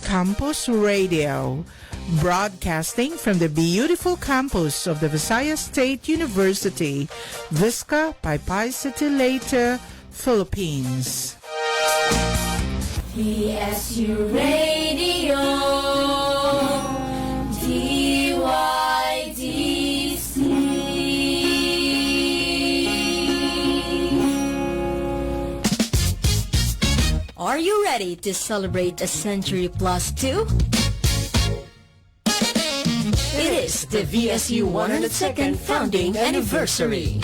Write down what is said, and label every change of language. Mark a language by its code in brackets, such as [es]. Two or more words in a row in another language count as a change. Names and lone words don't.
[en] Campus Radio, broadcasting from the beautiful campus of the Visayas State University, Visca Paypay City, Leyte, Philippines. PSU Radio, DYDC. Are you ready to celebrate a century plus two? It is the VSU 102nd founding anniversary.